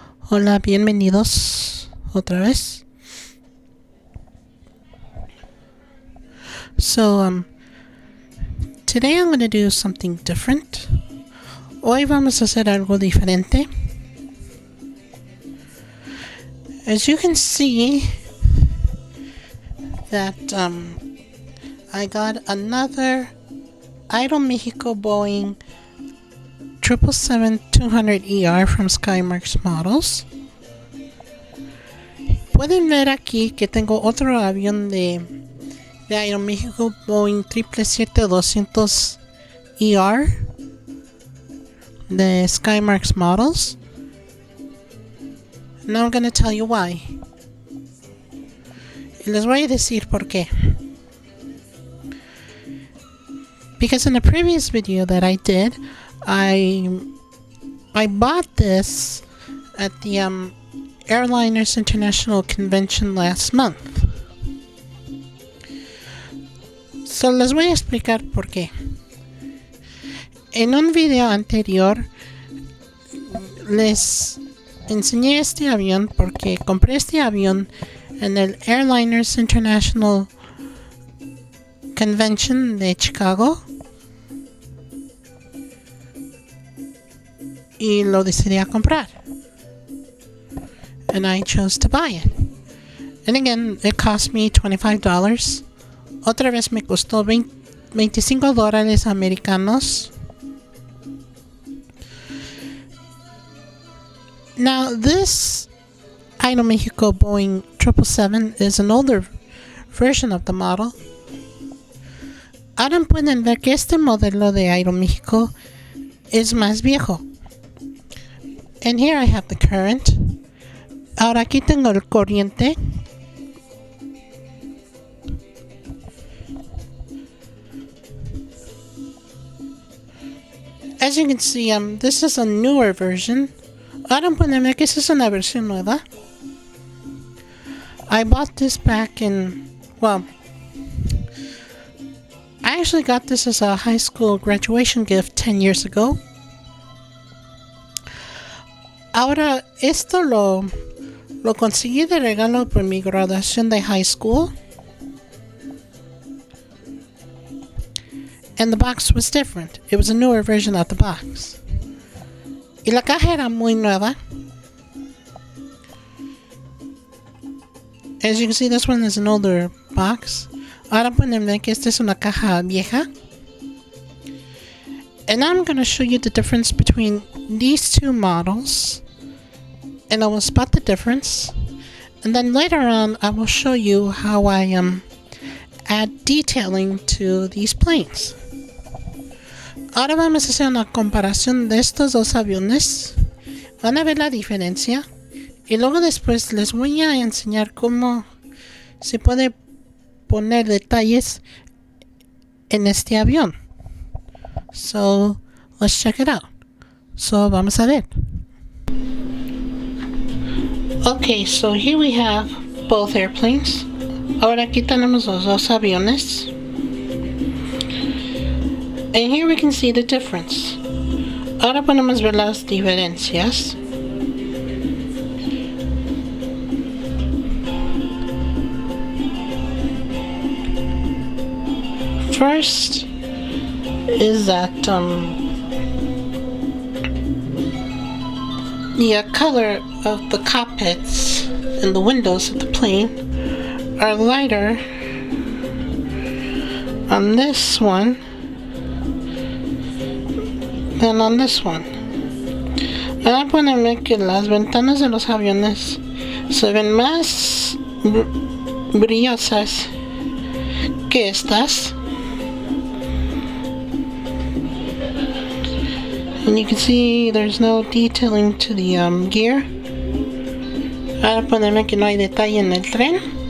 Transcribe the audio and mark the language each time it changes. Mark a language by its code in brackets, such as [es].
[es] Hola, bienvenidos otra vez. [en] So, today I'm going to do something different. [es] Hoy vamos a hacer algo diferente. [en] As you can see that I got another Aeromexico Boeing 777-200ER from SkyMarks Models. [es] Pueden ver aquí que tengo otro avión de Aeromexico Boeing 777-200ER de SkyMarks Models. [en] Now I'm going to tell you why. [es] Y les voy a decir por qué. [en] Because in the previous video that I did, I bought this at the Airliners International convention last month. [es] So les voy a explicar por qué. En un video anterior les enseñé este avión porque compré este avión en el Airliners International Convention de Chicago y lo decidí a comprar. [en] And I chose to buy it. And again, it cost me $25. [es] Otra vez me costó $25 americanos. [en] Now, this Aeromexico Boeing 777 is an older version of the model. [es] Ahora pueden ver que este modelo de Aeromexico es más viejo. [en] And here I have the current. [es] Ahora aquí tengo el corriente. [en] As you can see, this is a newer version. [es] Ahora pueden ver que esta es una versión nueva. [en] I bought this back in, well, I actually got this as a high school graduation gift 10 years ago. [es] Ahora, esto lo conseguí de regalo por mi graduación de high school. [en] And the box was different. It was a newer version of the box. [es] Y la caja era muy nueva. [en] As you can see, this one is an older box. [es] Ahora pueden ver que esta es una caja vieja. [en] And now I'm going to show you the difference between these two models. And I will spot the difference. And then later on, I will show you how I add detailing to these planes. [es] Ahora vamos a hacer una comparación de estos dos aviones. Van a ver la diferencia. Y luego después les voy a enseñar cómo se puede poner detalles en este avión. [en] So, let's check it out. So, vamos a ver. Okay, so here we have both airplanes. [es] Ahora aquí tenemos los dos aviones. [en] And here we can see the difference. [es] Ahora podemos ver las diferencias. [en] First is that the color of the cockpits and the windows of the plane are lighter on this one than on this one. [es] Ahora pueden ver que las ventanas de los aviones se ven más brillosas que estas. [en] And you can see there's no detailing to the gear. [es] Ahora pueden ver que no hay detalle en el tren.